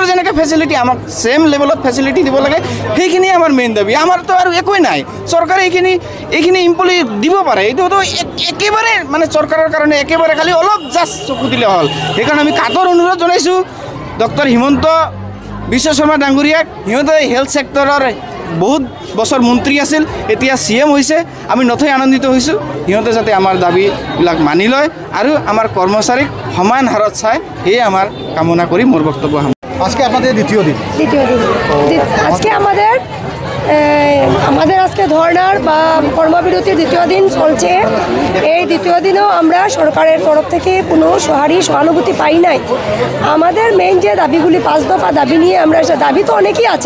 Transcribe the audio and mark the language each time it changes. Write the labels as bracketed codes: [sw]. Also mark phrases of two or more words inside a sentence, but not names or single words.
[as] যেনেকৈ ফেচিলিটি আমাক ছেম লেভেলত ফেচিলিটি দিব লাগে সেইখিনিয়ে আমাৰ মেইন দাবী আমাৰতো আৰু একোৱেই নাই চৰকাৰে এইখিনি এমপ্লয়ি দিব পাৰে এইটোতো একেবাৰে মানে চৰকাৰৰ কাৰণে একেবাৰে খালি অলপ জাষ্ট চকু দিলে হ'ল সেইকাৰণে আমি কাটৰ অনুৰোধ জনাইছোঁ ডক্টৰ হিমন্ত বিশ্ব শৰ্মা ডাঙৰীয়াক সিহঁতে হেল্থ ছেক্টৰৰ বহুত বছৰ মন্ত্ৰী আছিল এতিয়া CM হৈছে আমি নথৈ আনন্দিত হৈছোঁ সিহঁতে যাতে আমাৰ দাবীবিলাক মানি লয় আৰু আমাৰ কৰ্মচাৰীক সমান হাৰত চায় সেয়ে আমাৰ কামনা কৰি মোৰ বক্তব্য [bn] আজকে আপনাদের দ্বিতীয় দিন আজকে আমাদের আজকে ধর্নার বা কর্মবিরতির দ্বিতীয় দিন চলছে এই দ্বিতীয় দিনেও আমরা সরকারের তরফ থেকে কোনো সহানুভূতি পাই নাই আমাদের মেইন যে দাবিগুলি 5 দফা দাবি নিয়ে আমরা দাবি তো অনেকই আছে